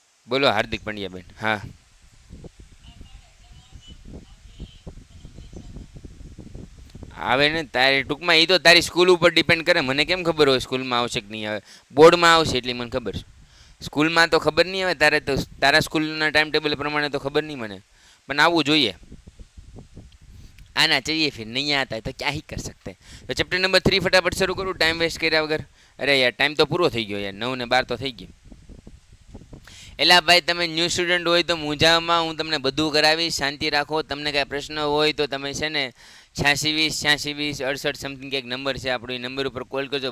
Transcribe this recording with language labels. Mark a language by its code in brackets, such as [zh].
[gu] બોલો હાર્દિક પંડ્યા બેન. હા આવે ને તારે ટૂંકમાં એ તો તારી સ્કૂલ ઉપર ડિપેન્ડ કરે. મને કેમ ખબર હોય સ્કૂલમાં આવશે કે નહીં આવે? બોર્ડમાં આવશે એટલી મને ખબર છે. સ્કૂલમાં તો ખબર નહીં આવે. તારે તો તારા સ્કૂલના ટાઈમ ટેબલ પ્રમાણે તો ખબર નહીં મને, પણ આવવું જોઈએ. [hi] આના चाहिए फिर नहीं आता है तो क्या ही कर सकते हैं. [gu] તો ચેપ્ટર નંબર 3 ફટાફટ શરૂ કરું ટાઈમ વેસ્ટ કર્યા વગર. અરે યાર ટાઈમ તો પૂરો થઈ ગયો યાર, 9 ને 12 તો થઈ ગઈ. એલા ભાઈ તમે ન્યૂ સ્ટુડન્ટ હોય તો મૂંઝામાં હું તમને બધું કરાવીશ. શાંતિ રાખો. તમને કાંઈ પ્રશ્ન હોય તો તમે છે ને 86 20 86 20 68 સમથિંગ કંઈક નંબર છે આપણો, એ નંબર ઉપર કોલ કરજો.